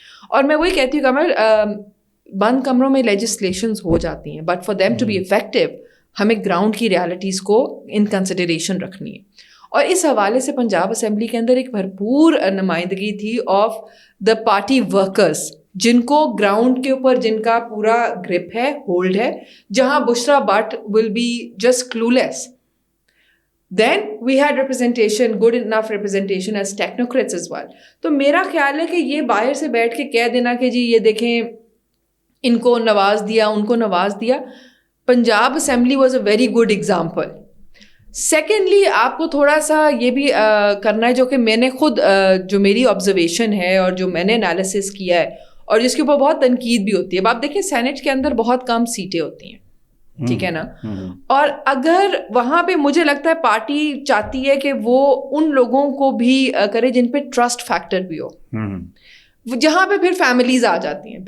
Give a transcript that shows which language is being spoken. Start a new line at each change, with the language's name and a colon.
Urdu: اور میں وہی کہتی ہوں کمل, بند کمروں میں لیجسلیشنز ہو جاتی ہیں,
English: but for them to be effective
Urdu: ہمیں گراؤنڈ کی ریالٹیز کو ان کنسیڈریشن رکھنی ہے. اور اس حوالے سے پنجاب اسمبلی کے اندر ایک بھرپور نمائندگی تھی
English: of the party workers,
Urdu: جن کو گراؤنڈ کے اوپر جن کا پورا گرپ ہے, ہولڈ ہے, جہاں بشرا but
English: Will be just clueless. Then we had representation, good enough representation as technocrats as well.
Urdu: تو میرا خیال ہے کہ یہ باہر سے بیٹھ کے کہہ دینا کہ جی یہ دیکھیں ان کو نواز دیا, ان کو نواز دیا.
English: Punjab assembly was a very good example.
Urdu: Secondly آپ کو تھوڑا سا یہ بھی کرنا ہے, جو کہ میں نے خود جو میری آبزرویشن ہے اور جو میں نے انالیسس کیا ہے اور جس کے اوپر بہت تنقید بھی ہوتی ہے. اب آپ دیکھیں سینٹ کے اندر بہت کم سیٹیں ہوتی ہیں, ٹھیک ہے نا, اور اگر وہاں پہ مجھے لگتا ہے پارٹی چاہتی ہے کہ وہ ان لوگوں کو بھی کرے جن پہ ٹرسٹ فیکٹر بھی ہو, جہاں پہ پھر فیملیز آ جاتی ہیں.